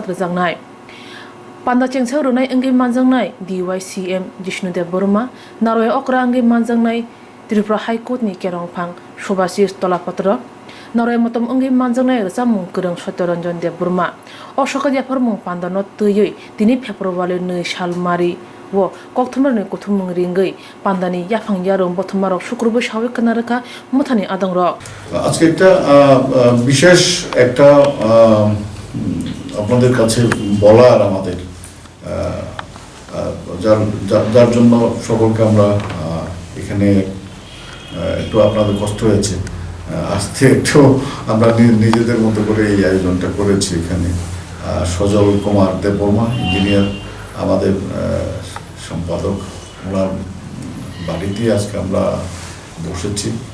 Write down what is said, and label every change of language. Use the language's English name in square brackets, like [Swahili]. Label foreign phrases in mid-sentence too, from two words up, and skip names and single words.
[Kok Borok] rejangnai Panda Chengsau Runai Engi Manjangnai DYCM Jishnudev Burma Naroi Okra Engi Manjangnai Tripura High Court ni Kerongphang Subhashis Tolapatra Naroi Motom Engi Manjangnai Rasamung Kurang Satyaranjan Dev Burma O Sokat Yafarmung Panda no Tuyoi Tini February Nui Salmari wo Kokthumar ni Kuthumung Ringai Pandani Yafang Yarong Bothmarok Shukrubo Shawik Kanaraka Muthani Adangrok [Bangla] আজকে একটা বিশেষ একটা আপনাদের কাছে বলার আমাদের যার জন্য সকলকে আমরা এখানে একটু আপনাদের কষ্ট হয়েছে আসতে একটু আমরা নিজেদের মতো করে এই আয়োজনটা করেছি এখানে সজল কুমার দেববর্মা ইঞ্জিনিয়ার আমাদের সম্পাদক ওনার বাড়িতে আজকে আমরা বসেছি